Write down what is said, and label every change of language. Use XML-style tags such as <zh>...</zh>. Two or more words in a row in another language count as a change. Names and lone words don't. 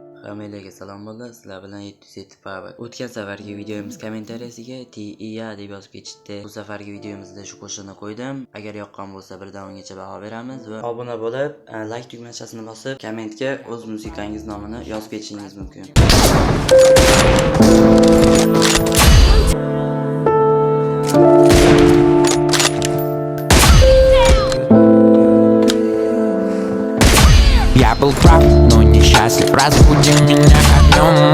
<uz>Hammalarga salom bo'ldi. Sizlar bilan 707 Power. O'tgan safargi videomiz kommentariyasiga TIA deb yozib ketishdi. Bu safargi videomizda shu qo'shiqni qo'ydim. Agar yoqqan bo'lsa birdan ungacha baho beramiz va obuna bo'lib, like tugmachasini bosib, kommentga o'z musiqangiz nomini yozib ketishingiz mumkin.</uz> <ru>Я был прав, но несчастлив. Разбуди меня огнем.</ru>